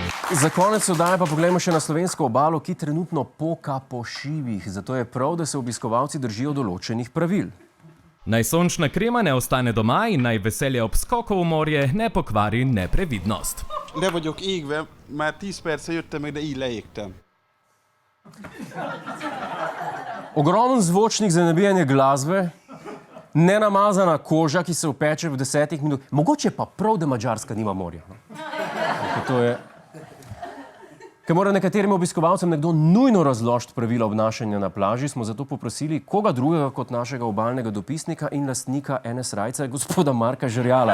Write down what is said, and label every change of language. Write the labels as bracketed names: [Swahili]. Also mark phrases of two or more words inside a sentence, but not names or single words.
[Slovenian] Za konec oddaje pa poglejmo še na slovensko obalo, ki trenutno poka po šivih. Zato je prav, da se obiskovalci držijo določenih pravil. Naj sončna krema ne ostane doma in naj veselje ob skoku v morje ne pokvari neprevidnost. [Hungarian] Le vagyok égve, már 10 perce jöttem meg, de így leégtem. [Slovenian] Ogromen zvočnik za nabijanje glasbe, nenamazana koža, ki se upeče v 10 minut. Mogoče pa prav, da Madžarska nima morja. To je... Ker mora nekaterim obiskovalcem nekdo nujno razložiti pravila obnašanja na plaži, smo zato poprosili koga drugega kot našega obalnega dopisnika in lastnika NS Rajca, gospoda Marka Žerjala.